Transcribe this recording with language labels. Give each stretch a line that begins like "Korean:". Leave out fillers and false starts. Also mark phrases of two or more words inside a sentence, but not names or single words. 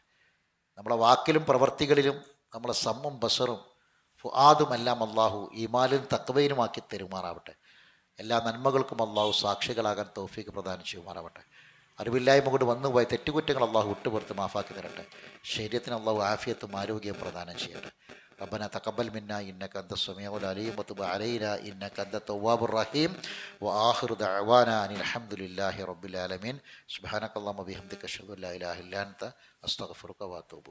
Malayalam: നമ്മളെ വാക്കിലും പ്രവർത്തികളിലും നമ്മളെ സമ്മും ബസറും ഫുആദുമെല്ലാം അള്ളാഹു ഈമാനും തഖ്വയിലുമാക്കി തരുമാറാവട്ടെ. എല്ലാ നന്മകൾക്കും അള്ളാഹു സാക്ഷികളാകാൻ തൗഫീഖ് പ്രദാനം ചെയ്യുമാറാവട്ടെ. അറിവില്ലായ്മ കൊണ്ട് വന്നുപോയ തെറ്റുകുറ്റങ്ങൾ അള്ളാഹു വിട്ടുപുറത്ത് മാഫാക്കി തരട്ടെ. ശരീരത്തിന് അള്ളാഹു ആഫിയത്തും ആരോഗ്യവും പ്രദാനം ചെയ്യട്ടെ.
Arabic: ربنا تقبل منا إنك أنت السميع العليم وتب علينا إنك أنت التواب الرحيم وآخر دعوانا أن الحمد لله رب العالمين. سبحانك اللهم وبحمدك أشهد أن لا إله إلا أنت أستغفرك وأتوب